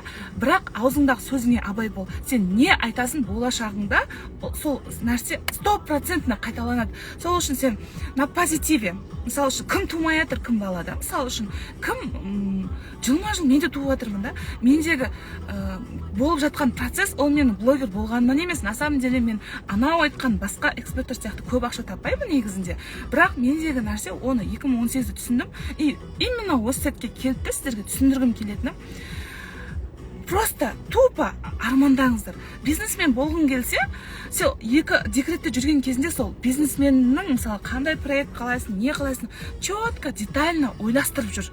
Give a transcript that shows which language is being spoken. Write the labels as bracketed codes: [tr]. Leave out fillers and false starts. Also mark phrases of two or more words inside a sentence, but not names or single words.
[kk] Бірақ аузыңдағы сөзіңе абай бол. Сен не айтасын болашағыңда сол нәрсе 100% қайталанады. Сол үшін сен [ru] на позитиве. [kk] Мысалы үшін кім тумай жатыр, кім бала да. Мысалы үшін кім жылма-жыл мен де туып жатырмын да. Мендегі болып жатқан процесс ол менің блогер болғанымнан емес. [ru] На самом деле [kk] мен анау айтқан басқа эксперттер сияқты көп ақша таппаймын негізінде. Бірақ мендегі нәрсе оны 2018-де түсіндім. [ru] И именно [kk] осы сәтке келді сіздерге түсіндіргім келетінім. [ru] Просто тупо [kk] армандаңыздар. Бизнесмен болғың келсе, сен 2 декретте жүрген кезінде сол бизнесменнің мысалы қандай проект қалайсың, не қалайсың, [ru] четко, детально [kk] ойластырып жүр.